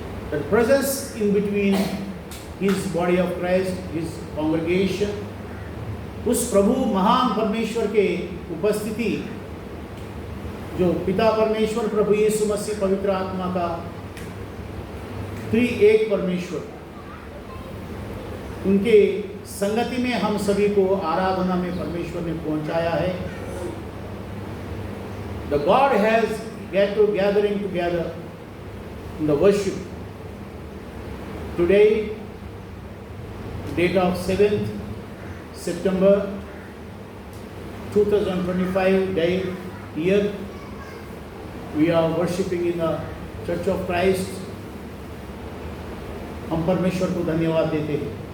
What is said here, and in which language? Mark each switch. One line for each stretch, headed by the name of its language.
English: the presence in between His body of Christ, His congregation,
Hindi: उस प्रभु महान परमेश्वर के उपस्थिति, जो पिता परमेश्वर, प्रभु यीशु मसीह पवित्र आत्मा का एक परमेश्वर, उनके संगति में हम सभी को आराधना में परमेश्वर ने पहुंचाया है।
English: The God has gathering together in the worship. Today, date of 7th September 2025 year, we are worshiping in the Church of Christ.
Hindi: हम परमेश्वर को धन्यवाद देते हैं।